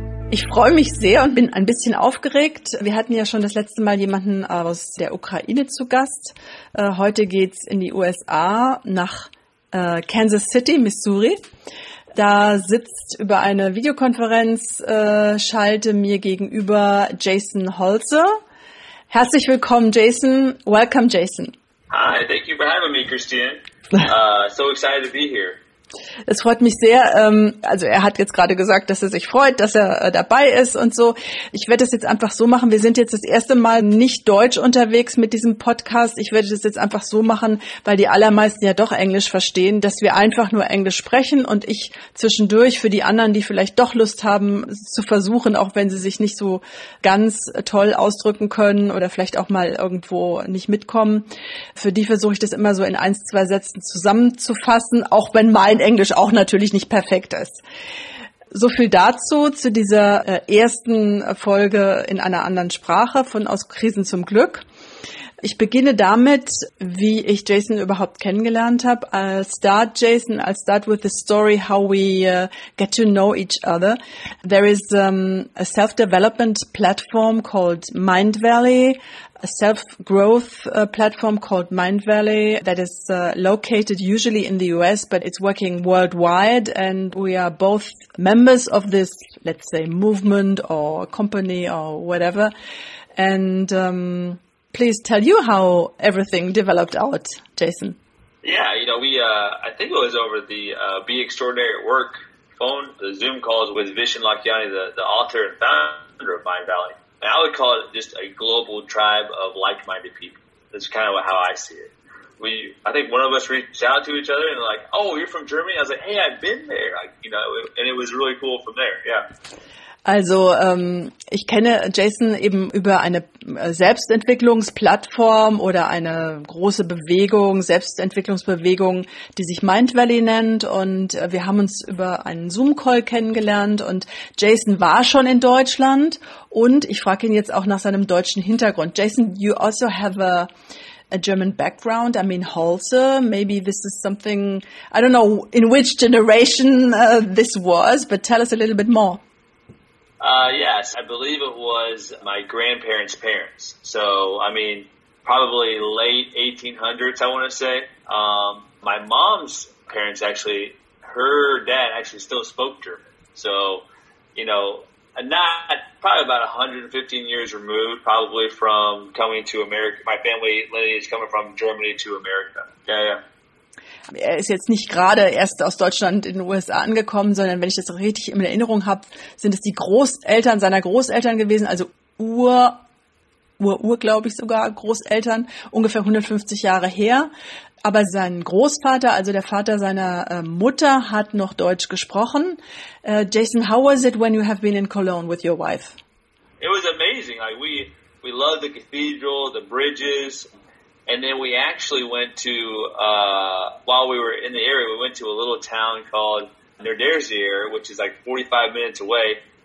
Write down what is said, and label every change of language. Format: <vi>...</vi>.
<de>Ich freue mich sehr und bin ein bisschen aufgeregt. Wir hatten ja schon das letzte Mal jemanden aus der Ukraine zu Gast. Heute geht's in die USA nach Kansas City, Missouri. Da sitzt über eine Videokonferenz, schalte mir gegenüber Jason Holzer. Herzlich willkommen, Jason.</de> <en>Welcome, Jason. Hi, thank you for having me, Christiane. So excited to be here.</en> <de>Es freut mich sehr. Also er hat jetzt gerade gesagt, dass er sich freut, dass er dabei ist und so. Ich werde das jetzt einfach so machen. Wir sind jetzt das erste Mal nicht deutsch unterwegs mit diesem Podcast. Ich werde das jetzt einfach so machen, weil die allermeisten ja doch Englisch verstehen, dass wir einfach nur Englisch sprechen und ich zwischendurch für die anderen, die vielleicht doch Lust haben, zu versuchen, auch wenn sie sich nicht so ganz toll ausdrücken können oder vielleicht auch mal irgendwo nicht mitkommen. Für die versuche ich das immer so in 1, 2 Sätzen zusammenzufassen, auch wenn mein Englisch auch natürlich nicht perfekt ist. So viel dazu, zu dieser ersten Folge in einer anderen Sprache von Aus Krisen zum Glück. Ich beginne damit, wie ich Jason überhaupt kennengelernt habe.</de> <en>I'll start with the story how we get to know each other. There is a self-development platform called Mind Valley, a self-growth platform called Mind Valley that is located usually in the US, but it's working worldwide, and we are both members of this, let's say, movement or company or whatever. And please tell you how everything developed out, Jason. Yeah, I think it was over the Be Extraordinary at Work phone, the Zoom calls with Vishen Lakhiani, the author and founder of Mind Valley. And I would call it just a global tribe of like-minded people. That's kind of how I see it. I think one of us reached out to each other and like, oh, you're from Germany? I was like, hey, I've been there. And it was really cool from there, yeah.</en> <de>Also ich kenne Jason eben über eine Selbstentwicklungsplattform oder eine große Bewegung, Selbstentwicklungsbewegung, die sich Mind Valley nennt, und wir haben uns über einen Zoom-Call kennengelernt und Jason war schon in Deutschland und ich frage ihn jetzt auch nach seinem deutschen Hintergrund.</de> <en>Jason, you also have a German background. I mean, Holzer, maybe this is something, I don't know in which generation this was, but tell us a little bit more. Yes, I believe it was my grandparents' parents. So, probably late 1800s, I want to say. My mom's parents her dad actually still spoke German. So, not probably about 115 years removed, probably from coming to America. My family lineage coming from Germany to America. Yeah.</en> <de>Er ist jetzt nicht gerade erst aus Deutschland in den USA angekommen, sondern wenn ich das richtig in Erinnerung habe, sind es die Großeltern seiner Großeltern gewesen, also glaube ich sogar, Großeltern, ungefähr 150 Jahre her. Aber sein Großvater, also der Vater seiner Mutter, hat noch Deutsch gesprochen.</de> <en>Jason, how was it when you have been in Cologne with your wife? It was amazing. We loved the cathedral, the bridges. And then we actually went to, while we were in the area, we went to a little town called Nerdersier, which is like 45 minutes away.</en>